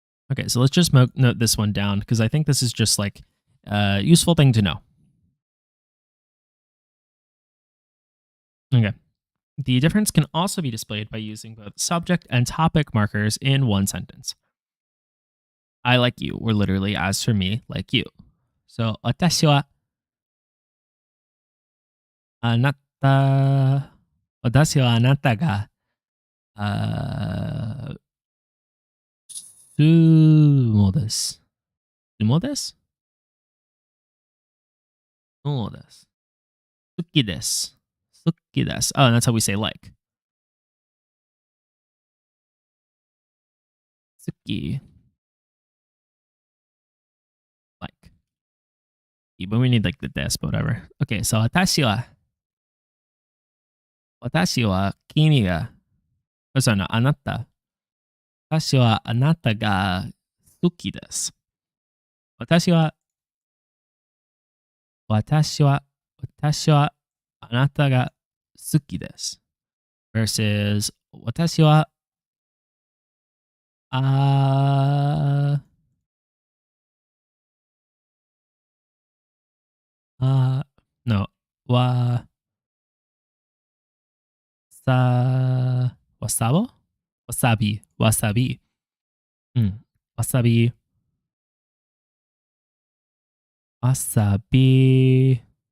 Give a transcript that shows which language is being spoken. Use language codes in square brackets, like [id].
[en] Okay, so let's just note this one down because I think this is just like a useful thing to know. Okay. The difference can also be displayed by using both subject and topic markers in one sentence. I like you, or literally, as for me, like you. [ja] So, 私はあなた、私はあなたが、あそうです。そうです。そうです。好きです。好きです。 [en] Oh, and that's how we say like. [ja] 好き。 [en] Like. But we need like the this, but whatever. [ja] Okay, so 私は君が、そうな、あなた。私はあなたが好きです。私は、私はあなたが好きです。 versus 私はああ no わさわさぼわさびわさびうんわさびわさび